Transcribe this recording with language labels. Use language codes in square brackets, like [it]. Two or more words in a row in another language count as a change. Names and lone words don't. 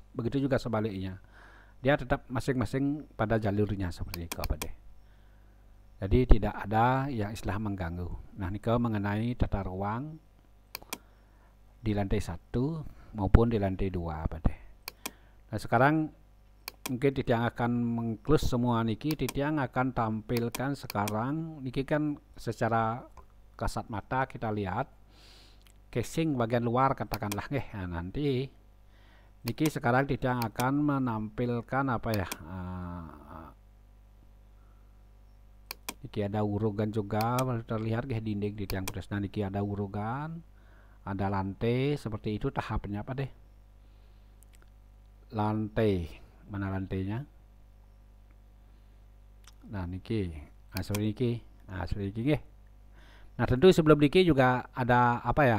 [id] Begitu juga sebaliknya, dia tetap masing-masing pada jalurnya seperti itu Pak De. Jadi tidak ada yang istilah mengganggu. Nah ini mengenai tata ruang di lantai 1 maupun di lantai 2 Pak De. Nah sekarang mungkin Titiang akan mengklus semua niki. Titiang akan tampilkan sekarang niki kan secara kasat mata kita lihat casing bagian luar katakanlah nah, nanti niki sekarang Titiang akan menampilkan apa ya, niki ada urugan juga terlihat dinding di tiang putus. Nah niki ada urugan, ada lantai seperti itu tahapnya apa deh. Lantai mana lantainya? Nah niki, seperti niki, seperti niki. Nah tentu sebelum niki juga ada apa ya?